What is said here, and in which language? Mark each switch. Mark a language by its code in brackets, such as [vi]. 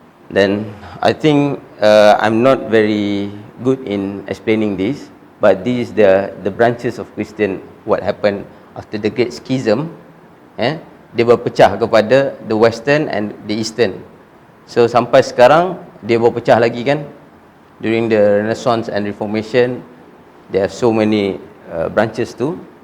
[en] Then I think I'm not very good in explaining this, but this is the branches of Christian, what happened after the Great Schism. [ms] Dia berpecah kepada [en] the Western and the Eastern. [ms] So sampai sekarang dia berpecah lagi kan. [en] During the Renaissance and Reformation, there are so many branches too.